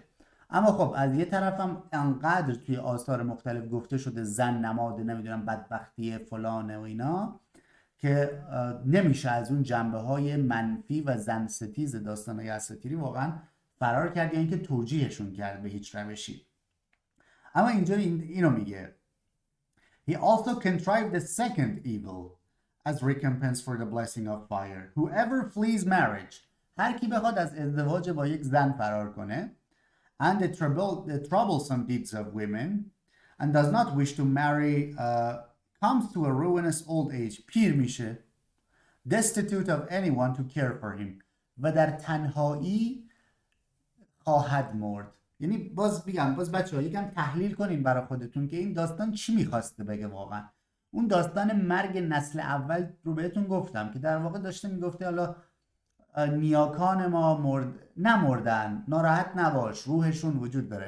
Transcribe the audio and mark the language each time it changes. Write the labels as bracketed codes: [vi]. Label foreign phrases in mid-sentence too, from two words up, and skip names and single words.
[fa] اما خب از یه طرف هم انقدر توی آثار مختلف گفته شده زن نماد نمیدونم بدبختی فلانه و اینا که نمیشه از اون جنبه های منفی و زن ستیز داستان‌های اساطیری واقعا فرار کرد یا اینکه توجیهشون کرد به هیچ روشی. اما اینجا اینو میگه [en] He also contrived the second evil as recompense for the blessing of fire. Whoever flees marriage, [fa] هر کی بخواد از ازدواج با یک زن فرار کنه [en] and the troublesome deeds of women and does not wish to marry comes to a ruinous old age. [fa] پیر میشه [en] destitute of anyone to care for him [fa] و در تنهایی خواهد مرد. یعنی باز بچه‌ها یکم تحلیل کنین برای خودتون که این داستان چی میخواسته بگه واقعا. اون داستان مرگ نسل اول رو بهتون گفتم که در واقع داشته میگفته حالا نیاکان ما نمردن، ناراحت نباش، روحشون وجود داره.